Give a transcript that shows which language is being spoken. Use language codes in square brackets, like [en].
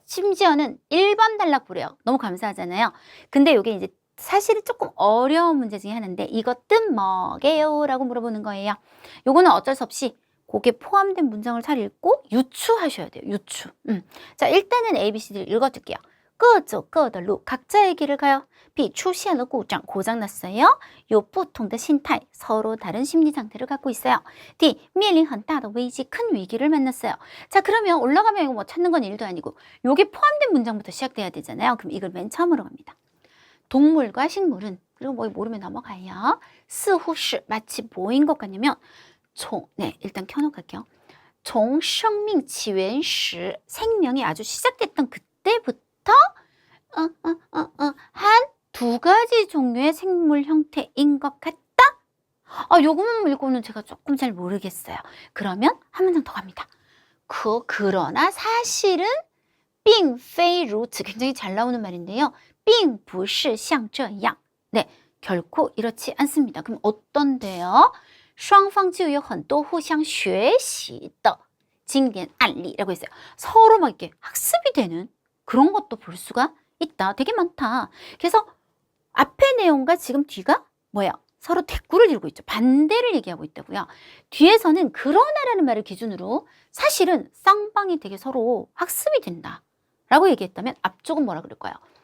[ko] 심지어는 1번 단락부래요. 너무 감사하잖아요. 근데 요게 이제 사실은 조금 어려운 문제 중에 하나인데 이것은 뭐게요? 라고 물어보는 거예요. 요거는 어쩔 수 없이 거기에 포함된 문장을 잘 읽고 유추하셔야 돼요. 유추. 자, 일단은 ABCD를 읽어줄게요. [zh] 各走各的路 [ko] 각자의 길을 가요. B [zh] 出现了故障 [ko] 고장 났어요. [zh] 有不同的心态 [ko] 서로 다른 심리 상태를 갖고 있어요. D [zh] 面临很大的危机 [ko] 큰 위기를 만났어요. 자, 그러면 올라가면 이거 뭐 찾는 건 일도 아니고 요게 포함된 문장부터 시작돼야 되잖아요. 그럼 이걸 맨 처음으로 갑니다. 동물과 식물은 그리고 뭐 모르면 넘어가요. [zh] 似乎是 [ko] 마치 뭐인 것 같냐면 네, 일단 켜놓고 갈게요. [zh] 从生命起源时 [ko] 생명이 아주 시작됐던 그때부터 한 두 가지 종류의 생물 형태인 것 같다. 요것만 읽고는 제가 조금 잘 모르겠어요. 그러면 한 문장 더 갑니다. 그러나 사실은 [zh] 并非如此 [ko] 굉장히 잘 나오는 말인데요. [zh] 并不是像这样 [ko] 네, 결코 이렇지 않습니다. 그럼 어떤데요? [zh] 双方就有很多互相学习的经典案例 [ko] 라고 했어요. 서로 막 이렇게 학습이 되는 그런 것도 볼 수가 있다. 되게 많다. 그래서 앞의 내용과 지금 뒤가 뭐야? 서로 대꾸를 이루고 있죠. 반대를 얘기하고 있다고요. 뒤에서는 그러나라는 말을 기준으로 사실은 쌍방이 되게 서로 학습이 된다 라고 얘기했다면 앞쪽은 뭐라 그럴까요?